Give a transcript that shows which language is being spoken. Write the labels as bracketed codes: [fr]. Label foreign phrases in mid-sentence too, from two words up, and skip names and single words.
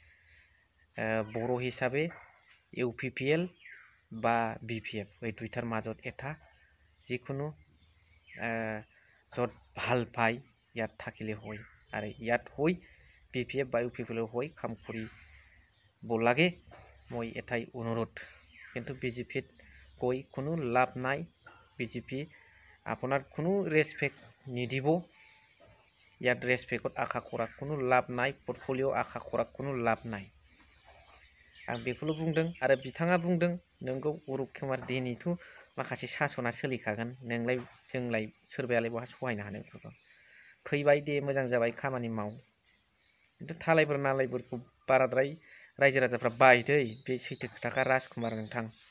[as] বড়ো হিচাপে UPPL বা BPF এই দুইটাৰ মাজত এটা যিকোনো য'ত ভাল পায় ইয়াত থাকিলে হয়, আৰু ইয়াত হৈ BPF বা UPPL হৈ কাম কৰিব লাগে, মই এটাই অনুৰোধ। কিন্তু BJPত কৈ কোনো লাভ নাই। BJP আপোনাৰ কোনো ৰেসপেক্ট নিদিব। ইয়াত ৰেসপেক্টত আশা কৰা কোনো লাভ নাই, পৰ্টফলিঅ' আশা কৰা কোনো লাভ নাই। [brx] आं बेखौल' बुंदों। आरो बिथाङा बुंदों, नोंगौ अरुप कुमार देनिथ' माखासे सासना सोलिखागोन, नोंलाय जोंलाय सोरबायालाय बहा सहायनो हानो बेफोरखौ। फैबाय दे, मोजां जाबाय, खामानि माव। खिन्थु थालायबोर नालायबोरखौ बाराद्राय रायजो राजाफ्रा बायदै, बे सैथो खोथाखा राजकुमार नोंथां।